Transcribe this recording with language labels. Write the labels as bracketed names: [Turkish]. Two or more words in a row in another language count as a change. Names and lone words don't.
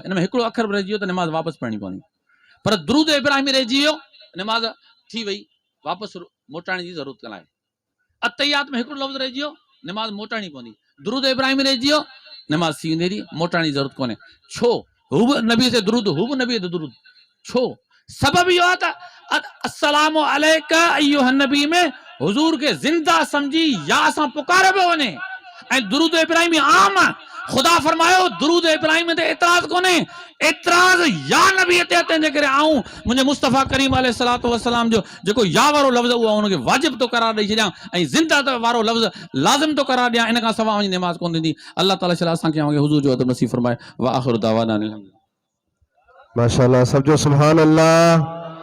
[Sindhi] इन में हिकिड़ो अखर बि रहिजी वियो त नमाज़ वापसि पढ़णी पवंदी। पर दुरूद इब्राहिमी रहिजी वियो, नमाज़ थी वई, वापसि मोटाइण जी ज़रूरत न आहे। अतहियात में हिकिड़ो लफ़्ज़ रहिजी वियो, नमाज़ मोटाइणी पवंदी। दुरूद इब्राहिमी रहिजी वियो, नमाज़ थी वेंदी, मोटाइण जी ज़रूरत कोन्हे। छो? हू बि नबी ते दुरूद, हू बि नबी ते दुरूद। छो? सबब इहो आहे त [Arabic] السلام عليك أيها النبي [Sindhi] में हुज़ूर खे ज़िंदा सम्झी या सां पुकारे पियो वञे। ऐं दुरूद इब्राहिमी आम आहे। ख़ुदा फरमायो दुरूद इब्राहिम ते एतिराज़ कोन्हे, एतिराज़ या नबी ते। तंहिंजे करे आऊं मुंहिंजे मुस्तफ़ा करीम [Arabic] عليه الصلاة والسلام [Sindhi] जो जेको या वारो लफ़्ज़ उहो हुनखे वाजिब तो करार ॾेई छॾियां ऐं ज़िंदा वारो लफ़्ज़ लाज़िम तो करार ॾियां। इन खां सवाइ मुंहिंजी नमाज़ कोन थींदी। अल्लाह ताला शला असांखे हुज़ूर जो अदब नसीब फरमाए। [Arabic] وآخر دعوانا أن الحمد لله. [Sindhi] माशाअल्लाह, सब जो [Arabic] سبحان الله.